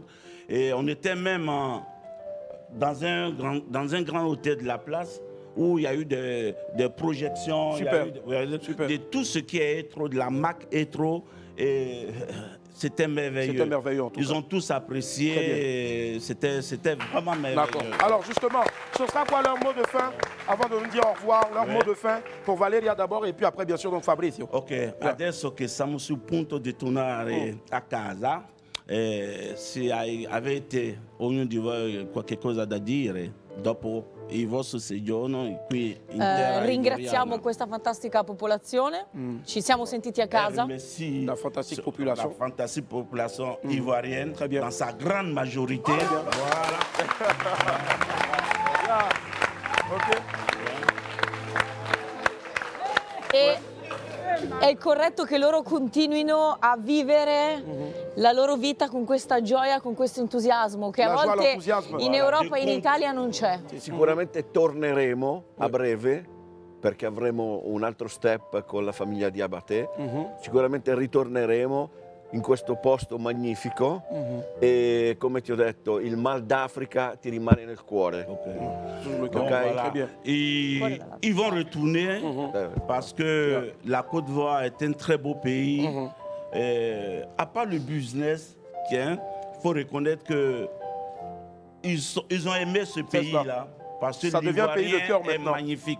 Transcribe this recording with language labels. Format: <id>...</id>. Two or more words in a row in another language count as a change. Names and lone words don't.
<fr>Et on était même dans un grand hôtel de la place où il y a eu des projections, de tout ce qui est Etro, de la marque Etro. Et c'était merveilleux. C'était merveilleux en tout cas. Ils ont tous apprécié. C'était vraiment merveilleux. D'accord. Alors justement, ce sera quoi leur mot de fin avant de nous dire au revoir, leur mot de fin pour Valeria d'abord et puis après bien sûr donc Fabrizio. Ok.</fr> <it>Adesso che siamo sul punto di tornare a casa, se avete ognuno di voi qualche cosa da dire dopo il vostro soggiorno qui in terra ringraziamo questa fantastica popolazione, ci siamo sentiti a casa.</it> <fr>La fantastique population. La fantastique population ivoirienne dans sa grande majorité. Voilà.</fr> <it>E è corretto che loro continuino a vivere la loro vita con questa gioia, con questo entusiasmo che a volte in Europa e in Italia non c'è. Sicuramente torneremo a breve perché avremo un altro step con la famiglia Diabaté. Sicuramente ritorneremo in questo posto magnifico e come ti ho detto il Mal d'Africa ti rimane nel cuore.</it> <fr>Voilà. Ils vont retourner parce que la Côte d'Ivoire est un très beau pays. À part le business, il faut reconnaître qu'ils ont aimé ce pays-là parce que l'Ivoirien est magnifique.</fr>